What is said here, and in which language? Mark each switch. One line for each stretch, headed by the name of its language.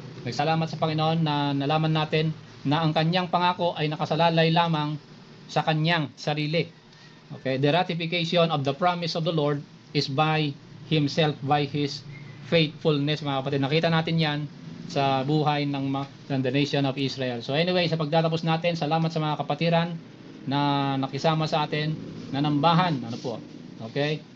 Filipino: Salamat sa Panginoon na nalaman natin na ang kanyang pangako ay nakasalalay lamang sa kanyang sarili.
English: Okay, the ratification of the promise of the Lord is by Himself, by His faithfulness,
Filipino: mga kapatid. Nakita natin yan sa buhay ng the nation of Israel. So anyway, sa pagtatapos natin, salamat sa mga kapatiran na nakisama sa atin, na nambahan, ano po. Okay?